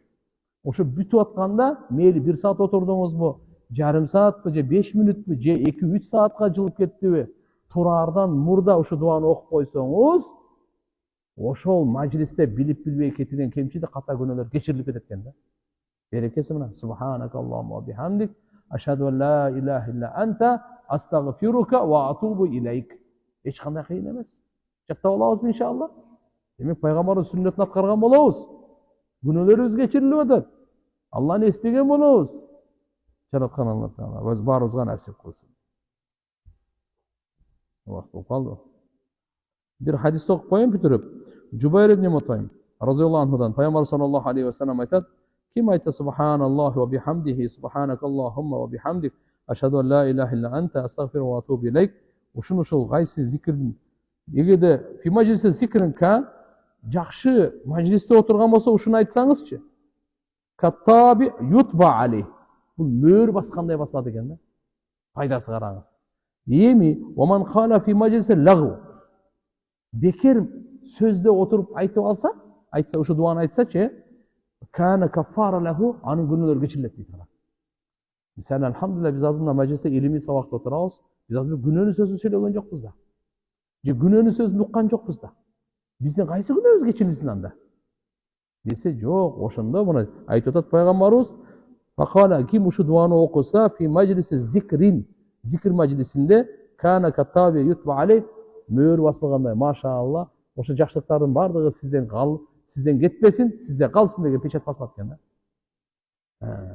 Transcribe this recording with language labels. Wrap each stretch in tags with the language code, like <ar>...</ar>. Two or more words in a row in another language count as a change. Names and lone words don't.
<ky>Ошо бүтүп атканда мейли 1 саат отурдуңузбу, жарым саатпы же 5 мүнөтпү же 2-3 саатка жылып кеттиби, тураардан мурда ушу дуаны окуп койсоңуз, ошол мажлисте билип билбей кетилген кемчилик ката күнөөлөр кечирилип кетет экен да. Берекеси мына</ky> <ar>سبحانك اللهم وبحمدك أشهد أن لا إله إلا أنت أستغفرك وأتوب إليك.</ar> <ky>Эч кандай кыйын эмес. Жаттап алабызбы иншалла? Демек пайгамбардын сүннөтүн аткарган болобуз. Күнөөлөрүбүз кечирилип атат. Алланы эстеген болобуз. Жараткан Алла Таала өз баарыбызга насип кылсын. Убакыт болуп калды. Бир хадисти окуп коеюн бүтүрүп. Жубайр ибн Мутайм разияллаху анхудан пайгамбар</ky> <ar>صلى الله عليه وسلم</ar> <ky>айтат: ким айтса</ky> <ar>سبحان الله وبحمده سبحانك اللهم وبحمدك أشهد أن لا إله إلا أنت أستغفر وأتوب إليك.</ar> <ky>Ушул кайсы зикирдин эгерде</ky> <ar>في مجلس ذكر</ar> <ky>ка жакшы мажлисте отурган болсо ушуну айтсаңызчы.</ky> <ar>كالطابع يطبع عليه.</ar> <ky>Бул мөөр баскандай басылат экен да. Пайдасы караңыз. Эми</ky> <ar>ومن قال في مجلس لغو.</ar> <ky>Бекер сөздө отуруп айтып айтса ушу дуаны айтсачы,</ky> <ar>كان كفارة له,</ar> <ky>анын күнөөлөрү кечирилет дейт. Мисалы алхамдулилlah биз азыр мына маджлисте илимий сабакта отурабыз. Биз азыр күнөөнүн сөзүн сүйлөгөн жокпуз да. Же күнөөнүн сөзүн уккан жокпуз да. Биздин кайсы күнөөбүз кечирилсин анда? Десе жок, ошондо мына айтып атат пайгамбарыбыз: "Факала ким ушу дуаны окуса</ky> <ar>في مجلس ذكر,</ar> <ky>зикр маджлисинде</ky> <ar>كان كالطابع يطبع عليه,</ar> <ky>мөөр басылгандай, машаалла, ошо жакшылыктардын бардыгы сизден кетпесин, сизде калсын деген печать басылат экен да.</ky>